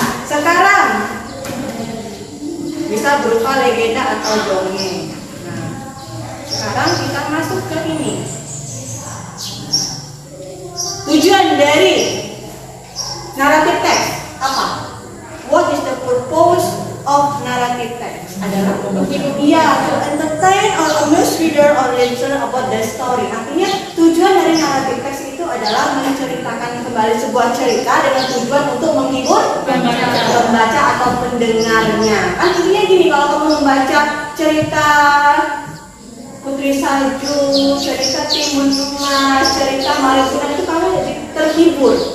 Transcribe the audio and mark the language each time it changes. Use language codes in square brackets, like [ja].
[id] Sekarang bisa berupa legenda atau dongeng. Nah, sekarang kita masuk ke ini. Tujuan dari naratif teks apa? [en] What is the purpose of narrative text? [id] Adalah [en] to entertain or amuse reader or listener about the story. [id] Artinya tujuan dari narrative text itu adalah menceritakan kembali sebuah cerita dengan tujuan untuk menghibur pembaca atau pendengarnya. Kan intinya gini, kalau kamu membaca cerita Putri Salju, cerita Timun Mas, cerita Malin Kundang itu kamu terhibur.